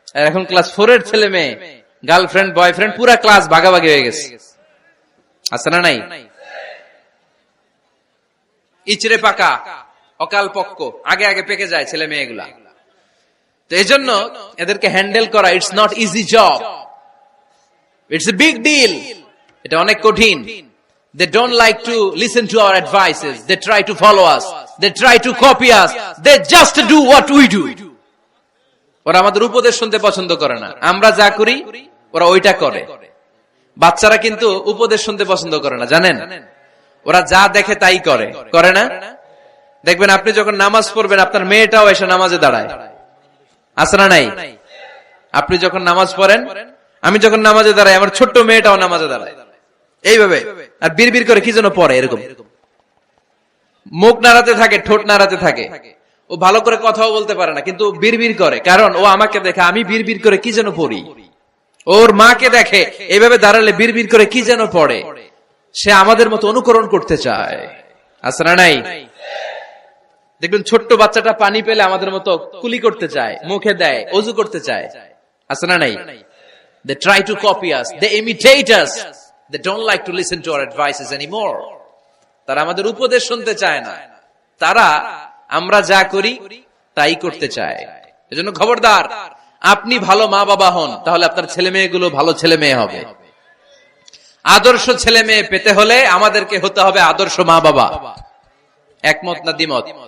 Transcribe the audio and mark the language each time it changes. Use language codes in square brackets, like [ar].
[bn] এখন ক্লাস 4 এর ছেলে মেয়ে গার্লফ্রেন্ড বয়ফ্রেন্ড পুরা ক্লাস ভাগাভাগি হয়ে গেছে, আছে না নাই? ইচড়ে পাকা, অকাল পক্ক, আগে আগে পেকে যায় ছেলে মেয়েগুলা। তো এই জন্য এদেরকে হ্যান্ডেল করা [en] It's not easy job, it's a big deal. [bn] এটা অনেক কঠিন। [en] They don't like to listen to our advices. They try to follow us. They try to copy us. They just do what we do. [bn] ওরা আমাদের উপদেশ শুনতে পছন্দ করে না। আমরা যা করি ওরা ওইটা করে। বাচ্চারা কিন্তু উপদেশ শুনতে পছন্দ করে না, জানেন? ওরা যা দেখে তাই করে, করে না? দেখবেন আপনি যখন নামাজ পড়বেন আপনার মেয়েটাও এসে নামাজে দাঁড়ায়, আছে না নাই? আপনি যখন নামাজ পড়েন, আমি যখন নামাজে দাঁড়াই, আমার ছোট্ট মেয়েটাও নামাজে দাঁড়ায় এইভাবে, আর বিড়বিড় করে কি যেন পড়ে, এরকম মুখ নাড়াতে থাকে, ঠোঁট নাড়াতে থাকে। ও ভালো করে কথাও বলতে পারে না, কিন্তু বিড়বিড় করে, কারণ ও আমাকে দেখে আমি বিড়বিড় করে কি যেন পড়ি। ওর মাকে দেখে এইভাবে দাঁড়ালে বিড়বিড় করে কি যেন পড়ে। সে আমাদের মতো অনুকরণ করতে চায়, আছে না নাই? দেখবেন ছোট্ট বাচ্চাটা পানি পেলে আমাদের মতো কুলি করতে চায়, মুখে দেয়, ওযু করতে চায়, আছে না নাই? [en] They try to copy us, they imitate us, they don't like to listen to our advices anymore. [bn] তারা আমাদের উপদেশ শুনতে চায় না, তারা আমরা যা করি তাই করতে চায়। এজন্য খবরদার, আপনি ভালো মা বাবা হন, তাহলে আপনার ছেলে মেয়েগুলো ভালো ছেলে মেয়ে হবে। আদর্শ ছেলে মেয়ে পেতে হলে আমাদেরকে হতে হবে আদর্শ মা বাবা। একমত না দ্বিমত?